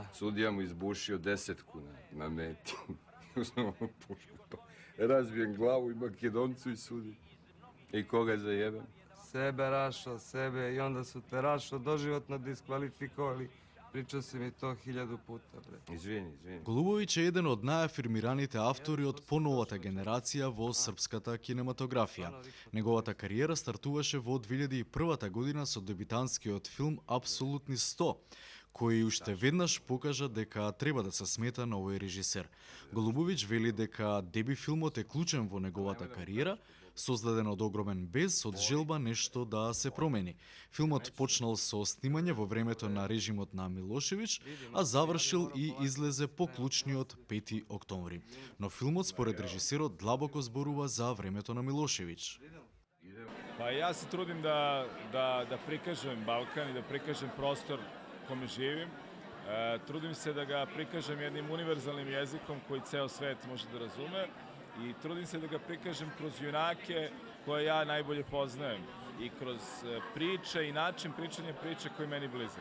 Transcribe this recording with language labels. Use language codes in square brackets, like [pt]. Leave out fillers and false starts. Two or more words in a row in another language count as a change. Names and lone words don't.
[sr] Sudija mu izbušio 10 na meti. Uzmemo pušku, pa razbijem glavu i Makedoncu i sudi. I koga zajebem? Sebe, Rašo, sebe i onda su te, Rašo, doživotno diskvalifikovali. Pričao si mi to 1000 puta, bre. [mk] Извини. Голубовиќ е еден од најафирмираните автори од поновата генерација во српската кинематографија. Неговата кариера стартуваше во 2001 година со дебютантскиот филм Апсолутни 100, кој уште веднаш покажа дека треба да се смета на овој режисер. Голубовиќ вели дека деби филмот е клучен во неговата кариера, создаден од огромен без, од желба нешто да се промени. Филмот почнал со снимање во времето на режимот на Милошевиќ, а завршил и излезе по клучниот 5 октомври. Но филмот според режисерот длабоко зборува за времето на Милошевиќ. [sr] Pa ja se trudim da prikažem Balkan i da prikažem prostor kome živim. Trudim se da ga prikažem jednim univerzalnim jezikom koji ceo svet može da razume i trudim se da ga prikažem kroz junake koje ja najbolje poznajem i kroz priče i način pričanja priče koji je meni blizak.